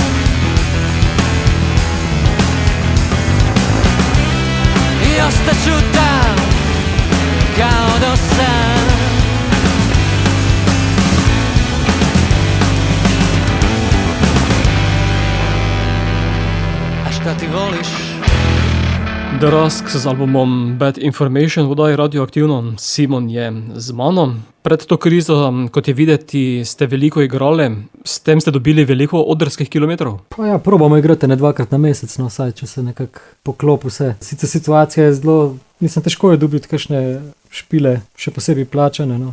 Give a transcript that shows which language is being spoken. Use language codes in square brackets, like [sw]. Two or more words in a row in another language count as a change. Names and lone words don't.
[sr] I ostaću tam, kao do sad. Šta ti voliš? [sl] The Rusk z albumom Bad Information v oddaji Radioaktivno. Simon je z mano. Pred to krizo, kot je videti, ste veliko igrali, s tem ste dobili veliko odrskih kilometrov. Pa ja, probamo igrati ne 2krat na mesec, no, saj če se nekako poklop vse. Sicer situacija je zelo, težko je dobiti kakšne špile, še posebej plačane, no.